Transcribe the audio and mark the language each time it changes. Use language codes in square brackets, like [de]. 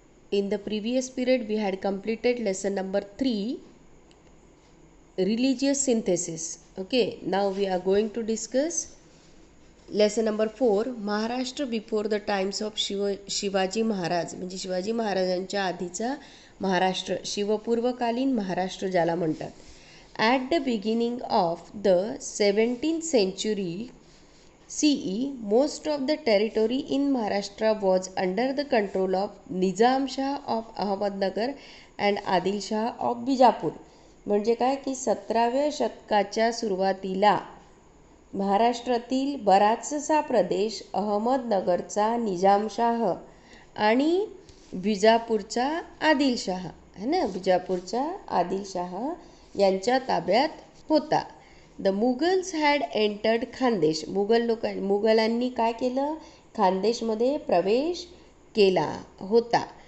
[en] In the previous period, we had completed lesson number 3, religious synthesis. Okay, now we are going to discuss lesson number 4, Maharashtra before the times of Shivaji Maharaj. [mr] म्हणजे शिवाजी महाराजांच्या आधीचा महाराष्ट्र, शिवपूर्वकालीन महाराष्ट्र ज्याला म्हणतात. [en] At the beginning of the 17th century CE, most of the territory in Maharashtra was under the control of Nizam Shah of Ahmednagar and Adil Shah of Bijapur. [mr] म्हणजे काय की 17व्या शतकाच्या सुरुवातीला महाराष्ट्रातील बराचसा प्रदेश अहमदनगरचा निजामशाह आणि बिजापूरचा आदिलशाह है ना, बिजापूरचा आदिलशाह यांच्या ताब्यात होता. [en] The Mughals had entered Khandesh. [mr] मुघलांनी काय केलं, खानदेशमध्ये प्रवेश केला होता.